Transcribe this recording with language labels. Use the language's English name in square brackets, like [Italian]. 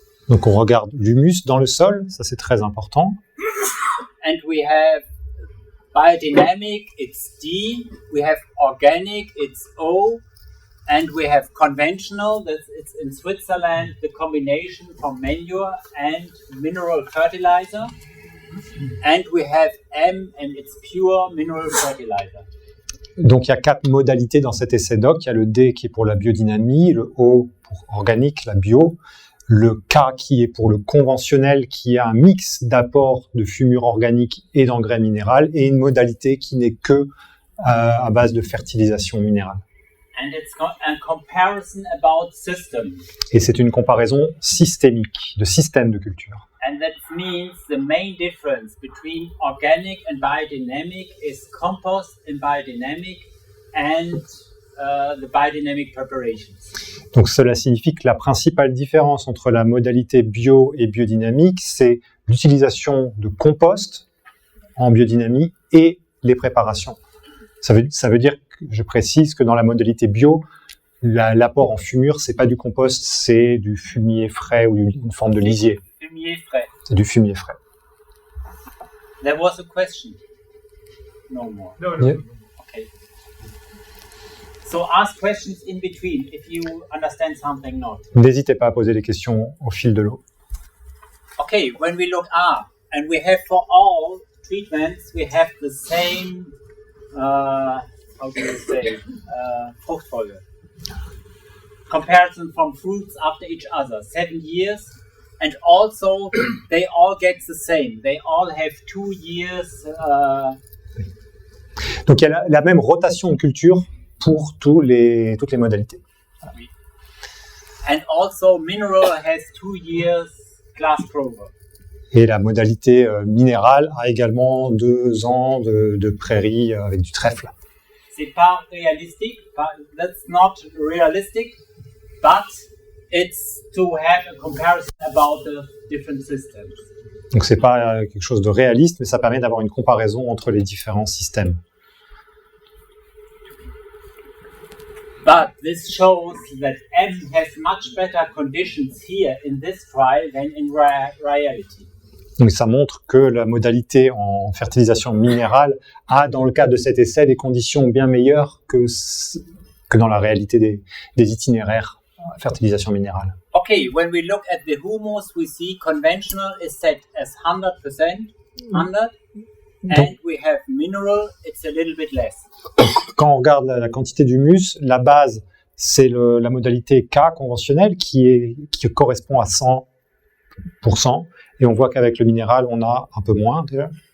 [French] Donc on regarde l'humus dans le sol, ça c'est très important. [English] And we have biodynamic, it's D. We have organic, it's O. And we have conventional, it's in Switzerland, the combination from manure and mineral fertilizer. And we have M, and it's pure mineral fertilizer. [French] Donc il y a 4 modalités dans cet essai DOC. Il y a le D qui est pour la biodynamie, le O pour organique, la bio, le K qui est pour le conventionnel, qui a un mix d'apports de fumure organique et d'engrais minéral, et une modalité qui n'est que à base de fertilisation minérale. [English] And it's a comparison about systems. [French] Et c'est une comparaison systémique, de systèmes de culture. [English] And that means the main difference between organic and biodynamic is compost and biodynamic and the biodynamic preparations. [French] Donc cela signifie que la principale différence entre la modalité bio et biodynamique, c'est l'utilisation de compost en biodynamie et les préparations. Ça veut dire, je précise, que dans la modalité bio, l'apport en fumure, c'est pas du compost, c'est du fumier frais ou une forme de lisier. Fumier frais. C'est du fumier frais. [English] There was a question. No more. No. Yeah. Okay. So ask questions in between if you understand something not. [French] N'hésitez pas à poser des questions au fil de l'eau. [English] Okay, when we look and we have for all treatments, we have the same, how do you say, Fruchtfolge. Comparison from fruits after each other, 7 years, and also they all get the same. They all have 2 years. [French] Donc il y a la même rotation de culture pour toutes les modalités. [English] And also mineral has 2 years glass prover. [French] Et la modalité minérale a également 2 ans de prairie avec du trèfle. C'est pas réalistique, [English] that's not realistic, but It's to have a comparison about the different systems. [French] Donc c'est pas quelque chose de réaliste, mais ça permet d'avoir une comparaison entre les différents systèmes. [English] But this shows that M has much better conditions here in this trial than in reality. [French] Donc ça montre que la modalité en fertilisation minérale a, dans le cas de cet essai, des conditions bien meilleures que dans la réalité des itinéraires fertilisation minérale. [English] Okay, when we look at the humus, we see conventional is set as 100%, 100, and we have mineral, it's a little bit less. [French] Quand on regarde la quantité d'humus, la base, c'est la modalité K conventionnelle qui correspond à 100%. Et on voit qu'avec le minéral, on a un peu moins déjà.